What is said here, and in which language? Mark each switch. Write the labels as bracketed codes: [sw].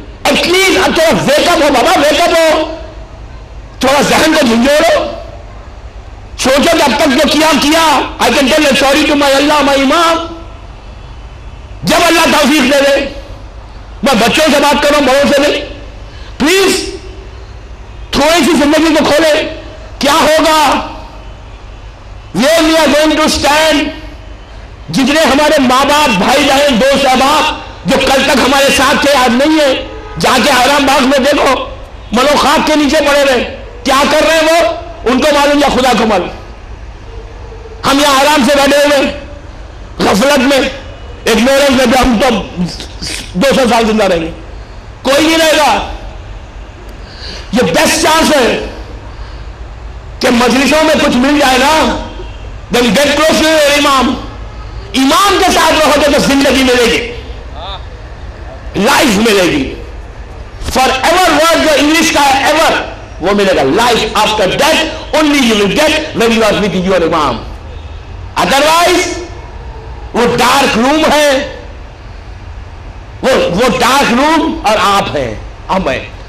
[ur] At least اب تھوڑا wake up ہو بابا, ویک اپ ہو, تھوڑا ذہن کو جھنجھوڑو, سوچو کہ اب تک جو کیا [en] I can tell sorry to my Allah my imam. [ur] جب اللہ توفیق دے دے, میں بچوں سے بات کروں, بڑوں سے نہیں. پلیز تھوڑی سی زندگی کو کھولے. کیا ہوگا؟ [en] where we are going to stand. [ur] جتنے ہمارے ماں باپ، بھائی بہن، دوست احباب جو کل تک ہمارے ساتھ تھے آج نہیں ہے، جا کے آرام باغ میں دیکھو ملو خاک کے نیچے پڑے رہے، کیا کر رہے ہیں وہ؟ ان کو معلوم یا خدا کو معلوم. ہم یہاں آرام سے بیٹھے ہوئے غفلت میں، اگنورنس میں، ہم تو 200 سال زندہ رہیں گے، کوئی نہیں رہے گا. یہ بیسٹ چانس ہے کہ مجلسوں میں کچھ مل جائے نا. [en] then get close to your imam. [ur] امام کے ساتھ رہو گے تو زندگی ملے گی، لائف ملے گی. [en] for ever word [ur] جو انگلش کا ہے ایور، وہ ملے گا. [en] Life after death only you will get when you are with your امام. [ur] ادروائز وہ ڈارک روم ہے، وہ ڈارک روم اور آپ ہیں، ہم ہیں.